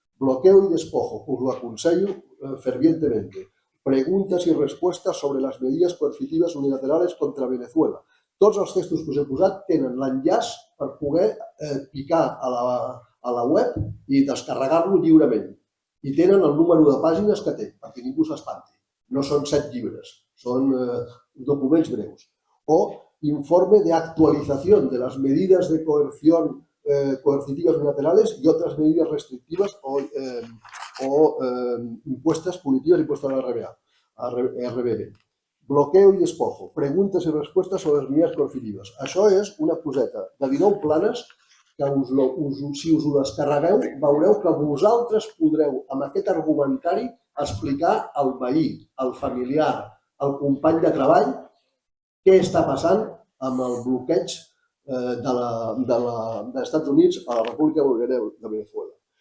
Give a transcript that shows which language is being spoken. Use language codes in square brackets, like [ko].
[es] Bloqueo y despojo, us lo aconsello fervientemente. Preguntas y respuestas sobre las medidas coercitivas unilaterales contra Venezuela. [ca] Tots els textos que us he posat tenen l'enllaç per poder picar a la web i descarregar-lo lliurement. I tenen el número de pàgines que té, perquè ningú s'espanti. No són 7 llibres, són documents breus. O [es] informe de actualización de las medidas de coerción coercitivas unilaterales y otras medidas restrictivas o impuestas punitivas impuestas a la RBB. [ca] Bloqueo i despojo, preguntes i respostes sobre les medides coercitives. Això és una coseta de 19 planes que si us ho descarregueu veureu que vosaltres podreu amb aquest argumentari explicar al veí, al familiar, al company de treball què està passant amb el bloqueig dels Estats Units a la República Bolivariana de Venezuela.